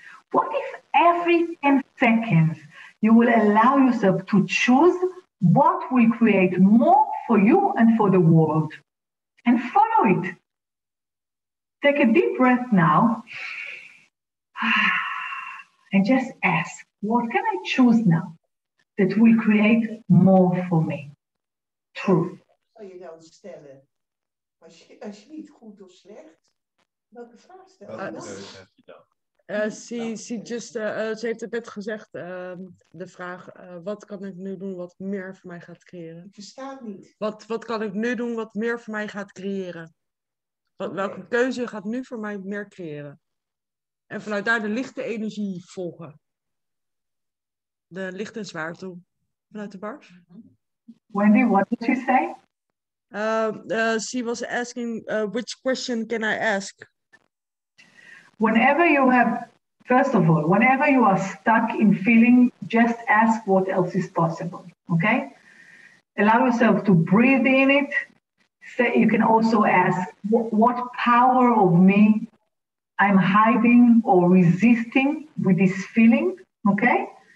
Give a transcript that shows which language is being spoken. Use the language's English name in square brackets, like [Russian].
[English] What if every 10 seconds you will allow yourself to choose what will create more for you and for the world, and follow it? Take a deep breath now and just ask, what can I choose now that will create more for me? Truth. [Dutch] Zou je dan stellen, als je niet goed of slecht, welke vraag stel je Welke dan? keuze heb je dan? Ze heeft het net gezegd, de vraag, wat kan ik nu doen wat meer voor mij gaat creëren? Ik versta het niet. Wat kan ik nu doen wat meer voor mij gaat creëren? Welke keuze gaat nu voor mij meer creëren? En vanuit daar de lichte energie volgen. De licht en zwaarte vanuit de bars. [English] Wendy, what did she say? She was asking, which question can I ask? Whenever you have, first of all, whenever you are stuck in feeling, just ask what else is possible, okay? Allow yourself to breathe in it. You can also ask, what power of me I'm hiding or resisting with this feeling, okay?